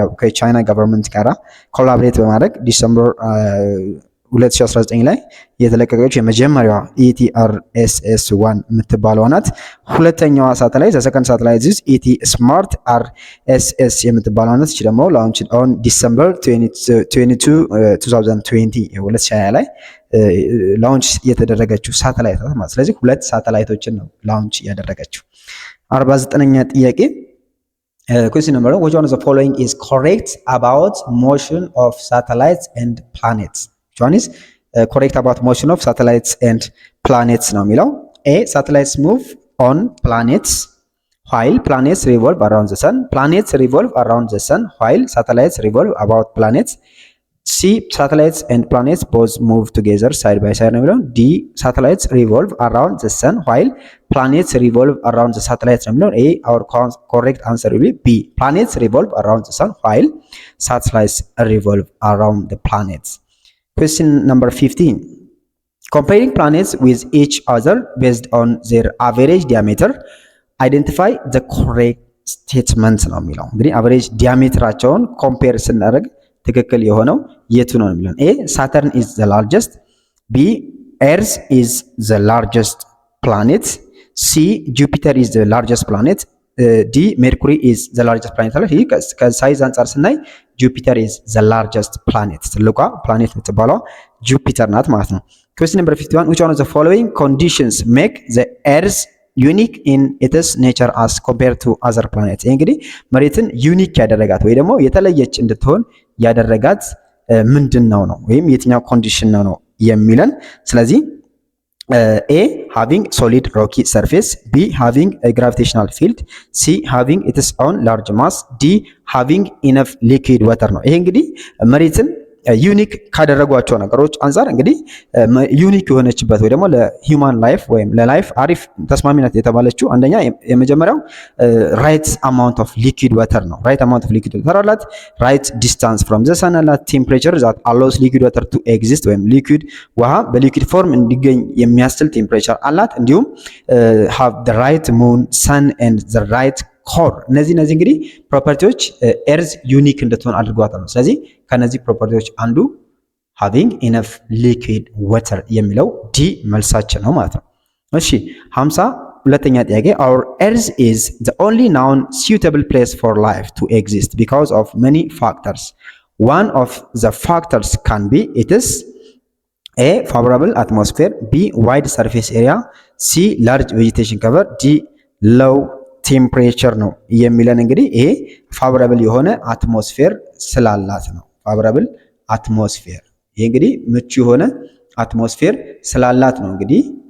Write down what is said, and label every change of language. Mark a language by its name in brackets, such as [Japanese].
[Amharic] ከቻይና ገቨርንመንት ጋራ ኮላቦሬት በማድረግ ዲሰምበር 2019 ላይ የተለቀቀችው የመጀመሪያዋ ETRSS-1 የምትባለው ናት። ሁለተኛዋ ሳተላይት ሰከንድ ሳተላይት is ET Smart RSS የምትባለው ናት። እቺ ደግሞ [English] launched on December 22 2020 [Amharic] 2020 ላይ ላውንች የተደረገችው ሳተላይት ናት ማለት። ስለዚህ ሁለት ሳተላይቶችን ነው ላውንች ያደረገችው። 49ኛ ጥያቄ question number 1. [English] Which one of the following is correct about motion of satellites and planets? Which one is correct about motion of satellites and planets [Amharic] ነው የሚለው። [English] A. Satellites move on planets while planets revolve around the sun. Planets revolve around the sun while satellites revolve about planets. C. Satellites and planets both move together side by side [Amharic] ነው የሚለው። [English] D. Satellites revolve around the sun while planets revolve around the satellites [Amharic] ነው የሚለው። [English] A. Our correct answer will be B. Planets revolve around the sun while satellites revolve around the planets. Question number 15. Comparing planets with each other based on their average diameter, identify the correct statement [Amharic] ነው የሚለው። እንግዲህ አቨሬጅ ዲያሜትራቸውን ኮምፔር ስናደርግ ትክክል የሆነው የቱ ነው የሚለው። [English] A. Saturn is the largest. B. Earth is the largest planet. C. Jupiter is the largest planet. D. Mercury is the largest planet [Amharic] አለ። ይህ ከሳይዝ አንጻር ስናይ ጁፒተር [English] is the largest planet [Amharic] ትልቋ ፕላኔት የምትባለው ጁፒተር ናት ማለት ነው። [English] Question number 51. Which one of the following conditions make the Earth unique in its nature as compared to other planets? [Amharic] ይህ እንግዲህ መሬትን ዩኒክ ያደረጋት ወይ ደግሞ የተለየች እንድትሆን ያደረጋት ምንድነው ነው ወይም የትኛው ኮንዲሽን ነው የሚለን። ስለዚህ A. [English] Having solid rocky surface. B. Having a gravitational field. C. Having its own large mass. D. Having enough liquid water [Amharic] ነው። ይሄ እንግዲህ መሬትን ዩኒክ ካደረጓቸው ነገሮች አንፃር እንግዲህ ዩኒክ የሆነችበት ወይ ደግሞ ለሂውማን ላይፍ ወይም ለላይፍ አሪፍ ተስማሚነት የተባለችው አንደኛ የመጀመሪያው [English] ራይት አማውንት ኦፍ ሊኩዊድ ዋተር [Amharic] ነው። ራይት አማውንት ኦፍ ሊኩዊድ ዋተር አላት። [English] ራይት ዲስታንስ ፍሮም ዘ ሰን [Amharic] አላት። [English] ቴምፕሬቸር ዛት አሎውስ ሊኩዊድ ዋተር ቱ ኤግዚስት [Amharic] ወይም ሊኩዊድ ውሃ በሊኩዊድ ፎርም እንዲገኝ የሚያስችል ቴምፕሬቸር አላት። እንዲሁም [English] ሃቭ ዘ ራይት ሙን ሰን ኤንድ ዘ ራይት ኮር። [Amharic] እነዚህ እንግዲህ ፕሮፐርቲዎች ኤርዝ ዩኒክ እንድትሆን አድርጓታል ነው። ስለዚህ ከነዚህ ፕሮፐርቲዎች አንዱ [English] having enough liquid water [Amharic] የሚለው ዲ መልሳችን ነው ማለት ነው። እሺ 52ኛ ጥያቄ [English] our earth is the only known suitable place for life to exist because of many factors. One of the factors can be it is A favorable atmosphere, B wide surface area, C large vegetation cover, D low ቴምፕሬቸር [Amharic] ነው የሚለን እንግዲህ ይሄ ፋቮራብል የሆነ አትሞስፌር ስላላት ነው። ፋቮራብል አትሞስፌር ይሄ እንግዲህ ምቹ የሆነ አትሞስፌር ስላላት ነው እንግዲህ